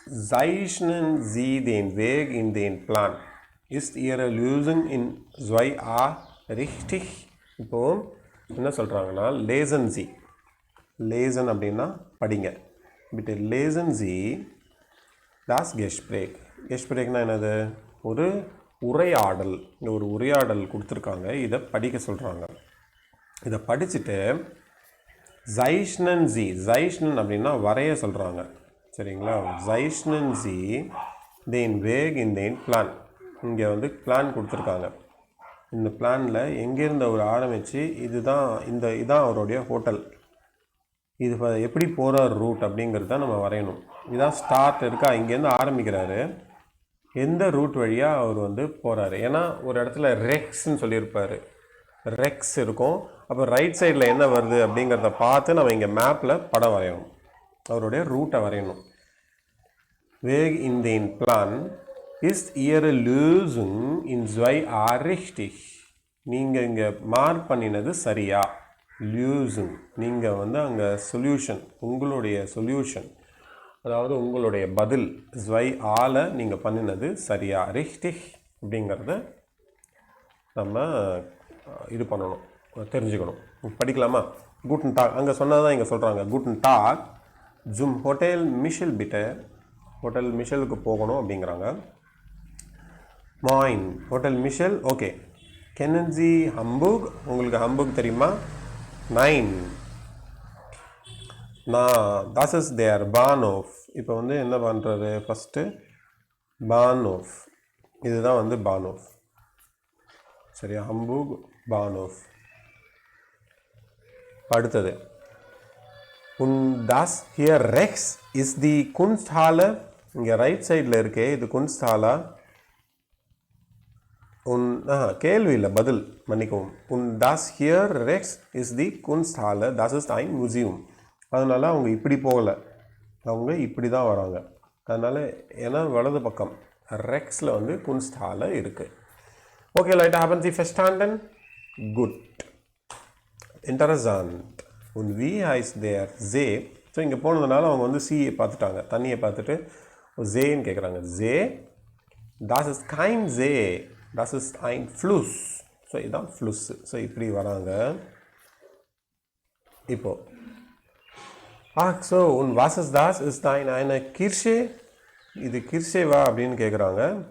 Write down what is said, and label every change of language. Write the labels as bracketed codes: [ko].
[de] Zeichnen Sie den Weg in den Plan. Ist Ihre Lösung in 2a richtig? [ta] இப்போ என்ன சொல்கிறாங்கன்னா, [de] lesen Sie. [ta] lesen அப்படின்னா படிங்க. [de] bitte lesen Sie das Gespräch. [ta] Gesprächனா என்னது? ஒரு உரையாடல். இங்கே ஒரு உரையாடல் கொடுத்துருக்காங்க, இதை படிக்க சொல்கிறாங்க. இதை படிச்சுட்டு zeichnen அப்படின்னா வரைய சொல்கிறாங்க. சரிங்களா? [de] zeichnen Sie den Weg in den Plan. [ta] இங்கே வந்து பிளான் கொடுத்துருக்காங்க. இந்த பிளானில் எங்கேருந்து அவர் ஆரம்பித்து இதான் அவருடைய ஹோட்டல், இது எப்படி போகிற ரூட் அப்படிங்கிறது தான் நம்ம வரையணும். இதான் ஸ்டார்ட் இருக்கா, இங்கேருந்து ஆரம்பிக்கிறாரு, எந்த ரூட் வழியாக அவர் வந்து போகிறாரு. ஏன்னா ஒரு இடத்துல ரெக்ஸ்ன்னு சொல்லியிருப்பார், ரெக்ஸ் இருக்கும். அப்போ ரைட் சைடில் என்ன வருது அப்படிங்கிறத பார்த்து நம்ம இங்கே மேப்பில் படம் வரையணும், அவருடைய ரூட்டை வரையணும். [de] Weg in den Plan ist Ihre Lösung in 2a richtig. [ta] நீங்கள் இங்கே மார்க் பண்ணினது சரியா? Lösung நீங்கள் வந்து அங்கே சொல்யூஷன், உங்களுடைய சொல்யூஷன், அதாவது உங்களுடைய பதில் 2aல நீங்கள் பண்ணினது சரியா, richtig அப்படிங்கிறத நம்ம இது பண்ணணும், தெரிஞ்சுக்கணும். படிக்கலாமா? [de] guten Tag [ta] அங்கே சொன்னதான் இங்கே சொல்கிறாங்க. [de] guten Tag zum Hotel Michel bitte. [ta] Hotel மிஷலுக்கு போகணும் அப்படிங்கிறாங்க. moin hotel Michelle. Okay. [de] kennen Sie Hamburg? [ta] உங்களுக்கு ஹம்புக் தெரியுமா? nein. [de] das ist der Bahnhof. [ta] இப்போ வந்து என்ன பண்ணுறது, ஃபஸ்ட்டு Bahnhof, இதுதான் வந்து Bahnhof. சரியா? ஹம்புக் Bahnhof. [de] அடுத்தது und das hier rechts ist die Kunsthalle. [ta] இங்கே ரைட் சைடில் இருக்கே இது குன்ஸ்ட்ஹாலா? கேள்வி இல்லை, பதில், மன்னிக்கவும். und das hier rechts ist die Kunsthalle, das ist ein Museum. அதனால் அவங்க இப்படி போகலை, அவங்க இப்படி தான் வராங்க. அதனால் ஏன்னா வலது பக்கம் ரெக்ஸில் வந்து குன்ஸ்ட்ஹாலை இருக்குது. [de] ஓகே Leute, haben Sie verstanden? Gut. Interessant. Und wie heißt der See? [ta] So இங்கே போனதுனால அவங்க வந்து சீயை பார்த்துட்டாங்க, தண்ணியை பார்த்துட்டு சேன்னு கேட்குறாங்க. [de] See, das ist kein See, das ist ein Fluss. [ta] So இதுதான் ஃப்ளூஸ். ஸோ இப்படி வராங்க. இப்போ so [de] und was ist das? Ist eine Kirche? [ta] இது கிர்ஷேவா அப்படின்னு கேட்குறாங்க.